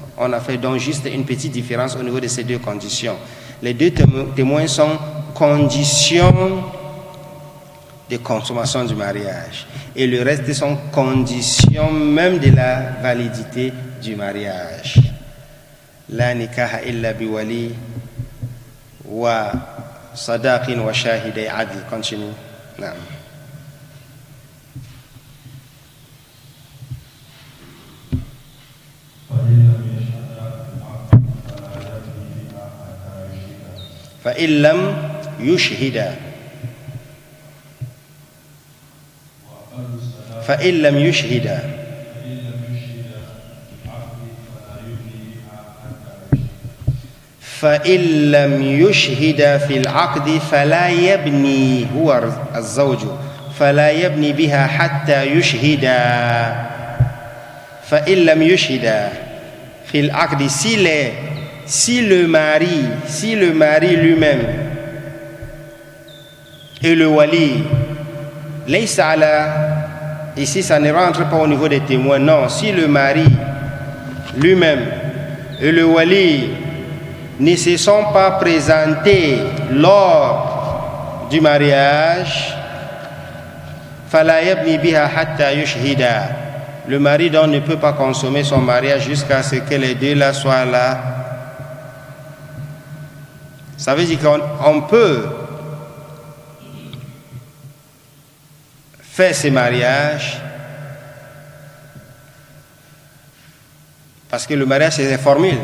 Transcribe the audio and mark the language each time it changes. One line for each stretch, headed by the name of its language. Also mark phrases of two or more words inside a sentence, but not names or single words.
French: On a fait donc juste une petite différence au niveau de ces deux conditions. Les deux témoins sont conditions de consommation du mariage et le reste sont conditions même de la validité du mariage.
Arabic: لا نكاح إلا بولي وصداق وشاهدي عدل.
French: Continue. Naam.
Arabic: فإن لم يشهد في العقد فلا يبني هو الزوج فلا يبني بها حتى يشهد. فإن لم يشهد في العقد,
French: si le mari lui-même et le wali, ici ça ne rentre pas au niveau des témoins, non, si le mari lui-même et le wali ne se sont pas présentés lors du mariage,
Arabic: فلا يبني بها حتى يشهد,
French: le mari donc ne peut pas consommer son mariage jusqu'à ce que les deux là soient là. Ça veut dire qu'on peut faire ces mariages parce que le mariage c'est les formules.